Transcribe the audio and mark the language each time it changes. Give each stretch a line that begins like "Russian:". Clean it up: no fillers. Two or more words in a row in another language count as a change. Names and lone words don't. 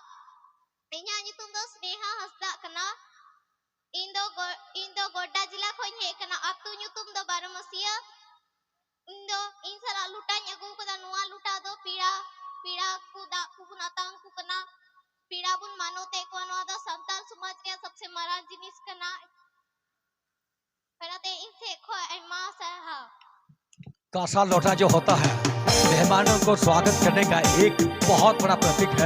Santali: इन्या नितुम दो स्नेहा हंसदा कना। इन दो गोड्डा जिला खोय हे कना अतु नितुम दो बारमसिया। इन सला लुटा न्यगु कदा नुआ लुटा दो पीड़ा को दा कुन अतांग को कना। पीड़ा बुन मानोते को नुआ दो संताल समाज
Hindi: के सबसे
Santali: मरान जिनिस कना। पराते इन से खोय आयमा सरहा।
Hindi: कासा लोटा जो होता है मेहमानों को स्वागत करने का एक बहुत बड़ा प्रतीक है।